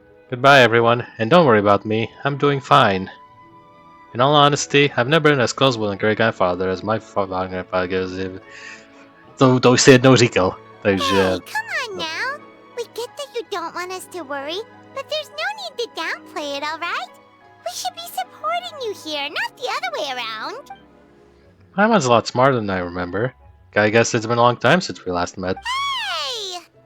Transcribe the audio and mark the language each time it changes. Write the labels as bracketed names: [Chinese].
[English] Goodbye, everyone, and don't worry about me. I'm doing fine. In all honesty, I've never been as close with my great-grandfather as my father. [Czech] To už si jednou říkal, takže... [English] Hey, come on now. We get that you don't want us to worry, but there's no need to downplay it, alright? We should be supporting you here, not the other way around. Paimon's a lot smarter than I remember. I guess it's been a long time since we last met. Hey!